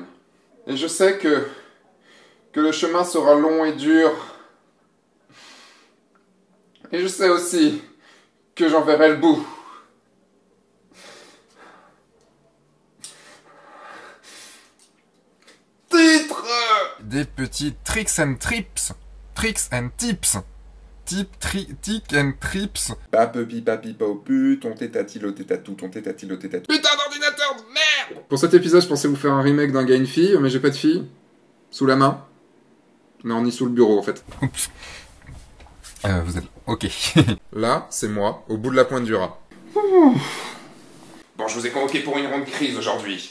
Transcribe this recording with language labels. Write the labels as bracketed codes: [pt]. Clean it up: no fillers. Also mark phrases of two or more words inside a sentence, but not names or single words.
[fr] Et je sais que le chemin sera long et dur. Et je sais aussi que j'en verrai le bout. Titre! Des petits [en] tricks and trips. Tricks and tips. Tick and trips. Papi papi paupu, ton tétatilo tétatou, ton tétatilo tétatou. [fr] Putain d'ordinateur de merde! Pour cet épisode, je pensais vous faire un remake d'un gars et une fille, mais j'ai pas de fille. Sous la main. Non, ni sous le bureau en fait. Oups. Vous êtes... Ok. Là, c'est moi, au bout de la pointe du rat. bon, je vous ai convoqué pour une ronde crise aujourd'hui.